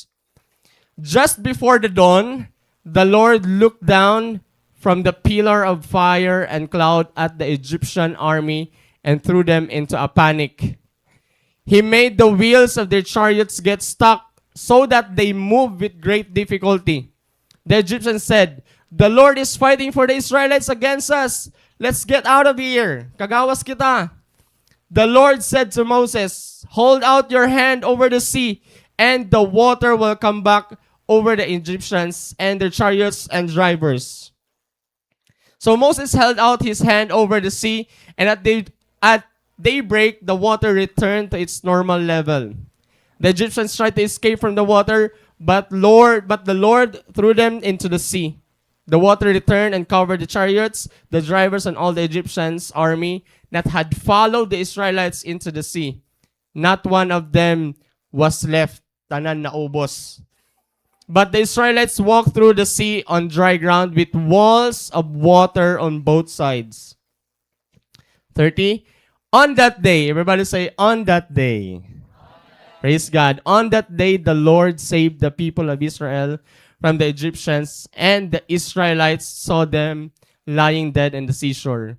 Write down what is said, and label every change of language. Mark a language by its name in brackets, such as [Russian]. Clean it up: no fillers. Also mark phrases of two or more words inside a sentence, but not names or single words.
[English] Just before the dawn, the Lord looked down from the pillar of fire and cloud at the Egyptian army and threw them into a panic. He made the wheels of their chariots get stuck so that they moved with great difficulty. The Egyptians said, "The Lord is fighting for the Israelites against us. Let's get out of here. [Waray] Kagawas kita." [English] The Lord said to Moses, "Hold out your hand over the sea, and the water will come back over the Egyptians and their chariots and drivers." So Moses held out his hand over the sea, and at daybreak, the water returned to its normal level. The Egyptians tried to escape from the water, but the Lord threw them into the sea. The water returned and covered the chariots, the drivers, and all the Egyptians' army that had followed the Israelites into the sea. Not one of them was left. [Waray] Tanan naubos. [English] But the Israelites walked through the sea on dry ground with walls of water on both sides. 30. On that day, everybody say, on that day. Praise God. On that day, the Lord saved the people of Israel from the Egyptians, and the Israelites saw them lying dead in the seashore.